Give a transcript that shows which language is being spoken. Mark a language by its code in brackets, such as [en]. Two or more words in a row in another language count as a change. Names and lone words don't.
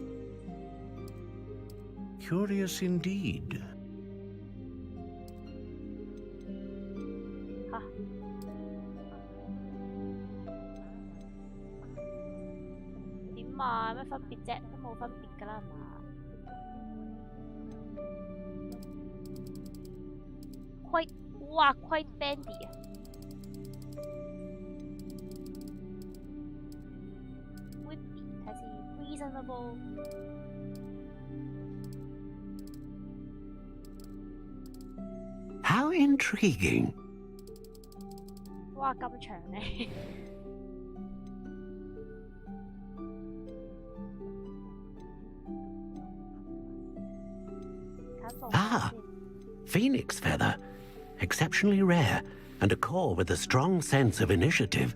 [en] Curious indeed. [yue] 嚇！點啊？有咩分別啫？都冇分別㗎啦，係嘛？ [en] quite bendy [yue] 啊！ [en] would be [yue] 睇先 [en] reasonable。 How intriguing. [yue] 哇，咁長咧！ [en] Ah, phoenix feather. Exceptionally rare, and a core with a strong sense of initiative.